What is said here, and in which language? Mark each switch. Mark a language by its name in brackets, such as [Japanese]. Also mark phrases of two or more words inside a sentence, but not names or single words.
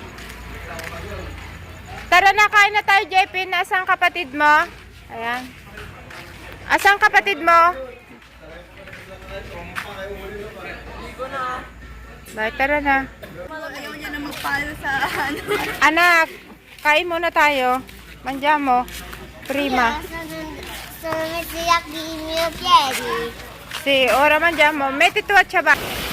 [Filipino] Tara na, kain na tayo, JP. Nasaan kapatid mo? Ayan. Asang kapatid mo? Bakit, tara na. Ayaw niya na magpalo sa ano. Anak, kain muna tayo. [Italian] Mangiamo. Prima. Sono messi i miei piedi. Sì, ora mangiamo. Metti tu a ciabatte.